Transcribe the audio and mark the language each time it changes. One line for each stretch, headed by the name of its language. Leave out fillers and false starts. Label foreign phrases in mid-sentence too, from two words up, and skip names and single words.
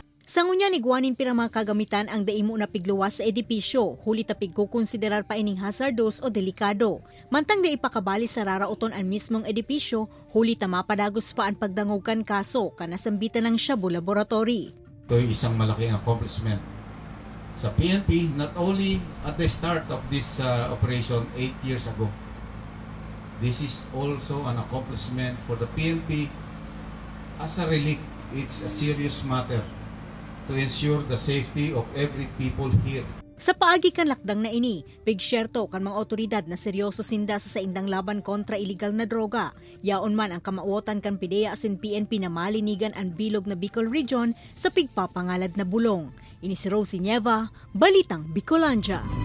Bikol: Sa ngunya ni Guanin pirang mga kagamitan ang daimo na pigluwas sa edipisyo, huli ta pigkukonsiderar pa ining hazardous o delikado. Mantang da ipakabali sa rarauton ang mismong edipisyo, huli ta mapadagos pa ang pagdangogkan kaso kanasambitan ng Shabu Laboratory.
Filipino: Ito ay isang malaking accomplishment sa PNP,
English: not only at the start of this operation 8 years ago. This is also an accomplishment for the PNP as a relic. It's a serious matter to ensure the safety of every people here.
Bikol: Sa paagi kan lakdang na ini, pigsyerto kan mga otoridad na seryoso sinda sa saindang laban kontra iligal na droga. Yaon man ang kamauotan kan PIDEA asin PNP na malinigan ang bilog na Bicol Region sa pigpapangalad na bulong. Ini si Rosie Nieva, Balitang Bicolandia.